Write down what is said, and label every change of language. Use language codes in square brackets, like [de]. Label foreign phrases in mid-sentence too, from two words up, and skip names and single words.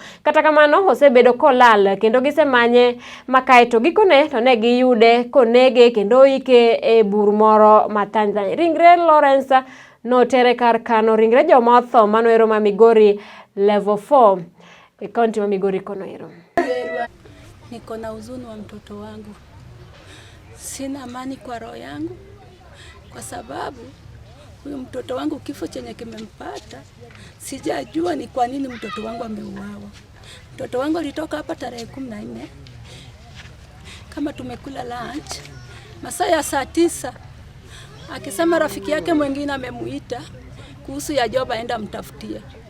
[luo] Kata kamano osebedo kolal kendo gisemanye makaeto gikone to ne giyude konege kendo ike e bur moro ma Tanzania. Ringre Lawrence notere kar kano ringre joma otho mano ero ma Migori level 4 e county ma Migori kono ero. [sw] Niko na huzuni wa mtoto wangu. Sina amani kwa roho yangu kwa sababu huyu mtoto wangu kifo chenye kimempata sijajua ni kwa nini mtoto wangu ameuawa. Mtoto wangu alitoka hapa tarehe 14 kama tumekula lunch masaa ya saa 9 akisema rafiki yake mwingine amemuita kuhusu ya job aenda mtafutia.